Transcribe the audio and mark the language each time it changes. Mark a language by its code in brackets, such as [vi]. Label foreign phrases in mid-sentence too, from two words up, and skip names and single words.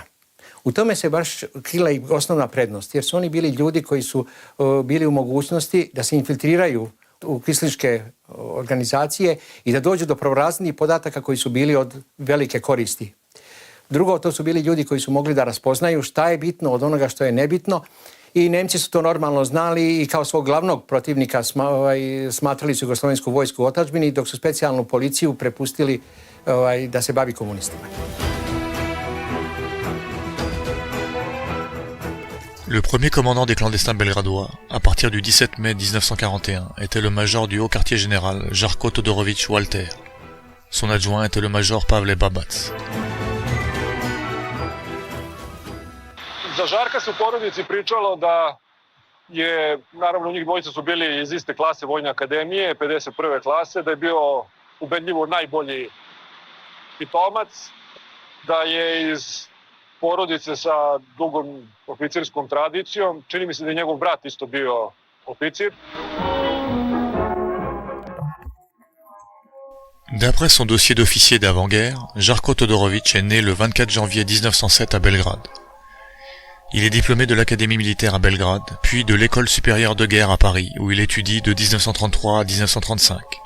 [sr] U tome se baš krila i osnovna prednost, jer su oni bili ljudi koji su bili u mogućnosti da se infiltriraju u kvislinške organizacije i da dođu do prvorazrednih podataka koji su bili od velike koristi. Drugo, to su bili ljudi koji su mogli da raspoznaju šta je bitno od onoga što je nebitno i Nemci su to normalno znali i kao svog glavnog protivnika smatrali su jugoslovensku vojsku u otadžbini, dok su specijalnu policiju prepustili da se bavi komunistima. [fr] Le premier commandant des clandestins belgradois, à partir du 17 mai 1941, était le major du haut quartier général Žarko Todorović Walter. Son adjoint était le major Pavle Babac. [sr] Za Žarka se u porodici pričalo da je, naravno njih dvojica su bili iz iste klase Vojne akademije, 51. klase, da je bio ubedljivo najbolji pitomac, da je iz porodice sa dugom oficirskom tradicijom. Čini mi se da je njegov brat isto bio oficir. [fr] D'après son dossier d'officier d'avant-guerre, Žarko Todorović est né le 24 janvier 1907 à Belgrade. Il est diplômé de l'Académie militaire à Belgrade, puis de l'École supérieure de guerre à Paris, où il étudie de 1933 à 1935.